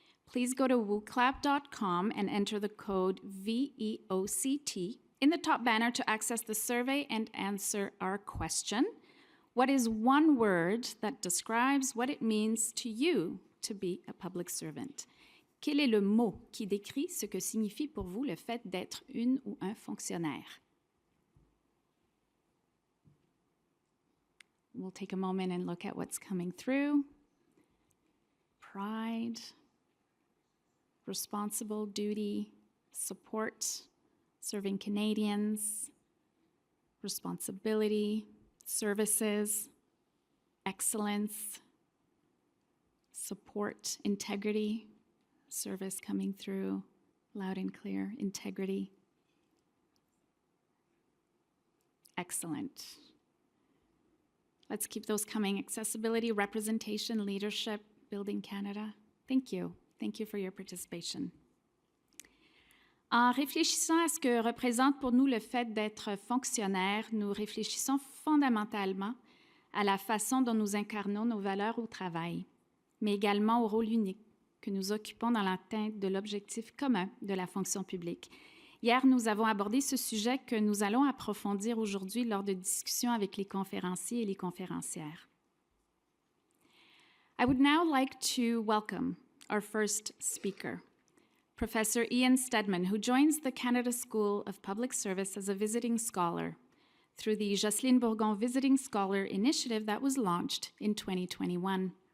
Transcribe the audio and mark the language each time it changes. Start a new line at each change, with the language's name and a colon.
English: Please go to wooclap.com and enter the code VEOCT in the top banner to access the survey and answer our question. What is one word that describes what it means to you to be a public servant?
French: Quel est le mot qui décrit ce que signifie pour vous le fait d'être une ou un fonctionnaire?
English: We'll take a moment and look at what's coming through. Pride, responsible, duty, support, serving Canadians, responsibility, services, excellence, support, integrity, service coming through loud and clear, integrity. Excellent. Let's keep those coming. Accessibility, representation, leadership, building Canada. Thank you. Thank you for your participation.
French: En réfléchissant à ce que représente pour nous le fait d'être fonctionnaire, nous réfléchissons fondamentalement à la façon dont nous incarnons nos valeurs au travail, mais également au rôle unique que nous occupons dans l'atteinte de l'objectif commun de la fonction publique. Hier, nous avons abordé ce sujet que nous allons approfondir aujourd'hui lors de discussions avec les conférenciers et les conférencières.
English: I would now like to welcome our first speaker, Professor Ian Stedman, who joins the Canada School of Public Service as a visiting scholar through the Jocelyne Bourgon Visiting Scholar Initiative that was launched in 2021.